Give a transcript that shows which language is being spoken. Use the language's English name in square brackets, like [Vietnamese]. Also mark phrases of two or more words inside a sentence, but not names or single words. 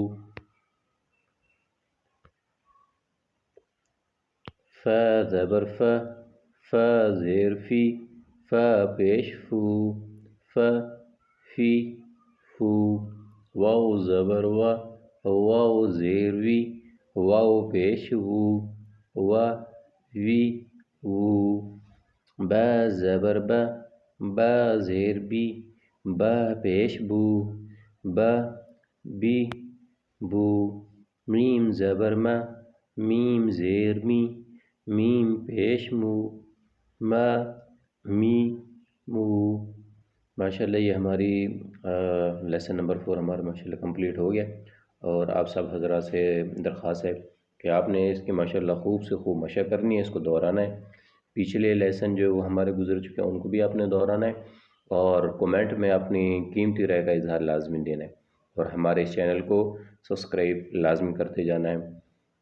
[Urdu] فا زبر فا، فا زیر فی، فا پیش فو، فا فی فو. واو زبر وا، واو زیر وی، واو پیش وو، وا وی وو. با زبر با، با زیر بی، با پیش بو، با بی بو. میم زبر ما، میم زیر می، میم پیش مو، ما می مو. ماشاءاللہ یہ ہماری [English] lesson number [Urdu] 4 ہمارا ماشاءاللہ کمپلیٹ ہو گیا. اور آپ سب حضرات سے درخواست ہے کہ آپ نے اس کی ماشاءاللہ خوب سے خوب مشق کرنی ہے، اس کو دہرانا ہے. پچھلے لیسن جو وہ ہمارے گزر چکے ہیں ان کو بھی آپ نے دہرانا ہے، اور کومنٹ میں اپنی قیمتی رائے کا اظہار لازمی دینا ہے، اور ہمارے اس چینل کو سبسکرائب لازمی کرتے جانا ہے.